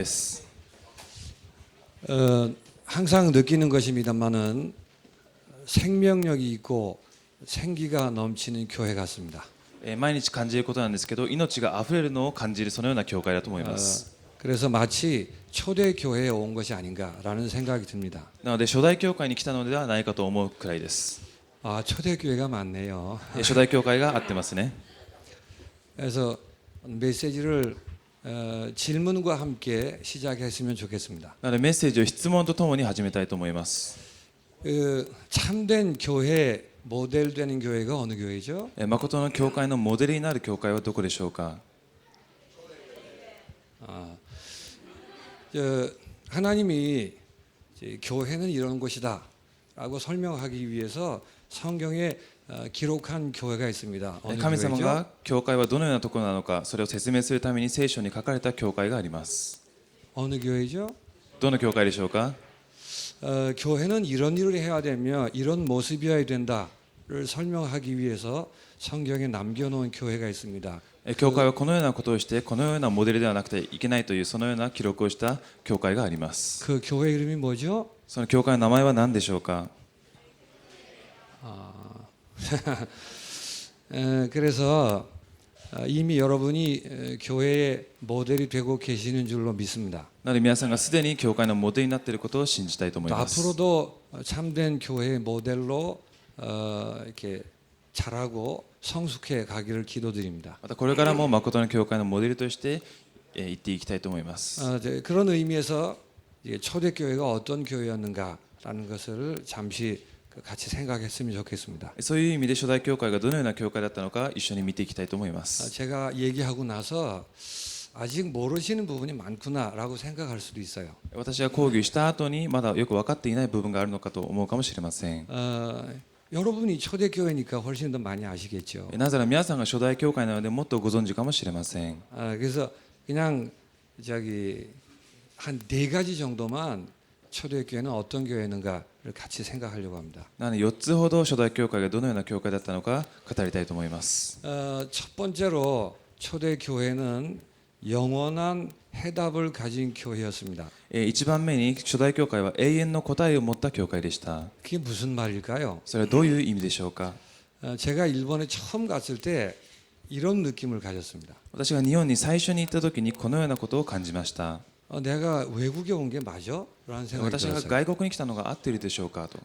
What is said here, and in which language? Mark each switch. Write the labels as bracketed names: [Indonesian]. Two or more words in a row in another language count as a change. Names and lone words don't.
[Japanese] です。 [Korean] 항상 느끼는 것입니다만은 생명력이 있고 생기가 넘치는 교회 같습니다. [Japanese] 毎日感じることなんですけど、命があふれるのを感じるそのような教会だと思います。 [Korean] 그래서 마치 초대 교회에 온 것이 아닌가라는 생각이 듭니다. [Japanese] なので初代教会に来たのではないかと思うくらいです。 [Korean] 아, 초대 교회가 많네요. [Japanese] 初代教会が合ってますね。 [Korean] 그래서 메시지를 질문과 함께 시작했으면 좋겠습니다. [Japanese] なのでメッセージを質問とともに始めたいと思います。 [Korean] 참된 교회 모델 되는 교회가 어느 교회죠? [Japanese] 誠の教会のモデルになる教会はどこでしょうか。 [Korean] 하나님이 이제 교회는 이런 곳이다라고 설명하기 위해서 성경에 기록한 교회가 있습니다. 어느 [Japanese] 神様 [Korean] 교회죠? [Japanese] が教会はどのようなところなのか、それを説明するために聖書に書かれた教会があります。 [Korean] 어느 교회죠? [Japanese] どの教会でしょうか。 [Korean] 교회는 이런 일을 해야 되며 이런 모습이어야 된다를 설명하기 위해서 성경에 남겨놓은 교회가 있습니다. [Japanese] 教会はこのようなことをしてこのようなモデルではなくていけないというそのような記録をした教会があります。 [Korean] 그 교회 이름이 뭐죠? [Japanese] その教会の名前は何でしょうか。 [Korean] 그래서 이미 여러분이 교회의 모델이 되고 계시는 줄로 믿습니다. [Japanese] なので皆さんがすでに教会のモデルになっていることを信じたいと思います。 [Korean] 앞으로도 참된 교회의 모델로 이렇게 자라고 성숙해 가기를 기도드립니다. [Japanese] またこれからも誠の教会のモデルとして言っていきたいと思います。 [Korean] 그런 의미에서 초대교회가 어떤 교회였는가라는 것을 잠시 같이 생각했으면 좋겠습니다. [Japanese] そういう意味で初代教会がどのような教会だったのか一緒に見ていきたいと思います。 [Korean] 제가 얘기하고 나서 아직 모르시는 부분이 많구나라고 생각할 수도 있어요. [Japanese] 私が講義した後にまだよく分かっていない部分があるのかと思うかもしれません。 [Korean] 여러분이 초대교회니까 훨씬 더 많이 아시겠죠. [Japanese] なぜなら皆さんが初代教会なのでもっとご存知かもしれません。 [Korean] 그래서 그냥 한 네 가지 정도만 초대교회는 어떤 교회인가를 같이 생각하려고 합니다. [Japanese] なので4つほど初代教会がどのような教会だったのか語りたいと思います。 [Korean] 첫 번째로 초대교회는 영원한 해답을 가진 교회였습니다. [Japanese] 1 番目に初代教会は永遠の答えを持った教会でした。 [Korean] 그게 무슨 말일까요? [Japanese] それはどういう意味でしょうか。 [Korean] 제가 일본에 처음 갔을 때 이런 느낌을 가졌습니다. [Japanese] 私が日本に最初に行った時にこのようなことを感じました。 [Korean] 내가 외국에 온 게 맞아? 라는 생각이 [Japanese] 私が [Korean] 들었어요. [Japanese] 外国に来たのが合っているでしょうかと。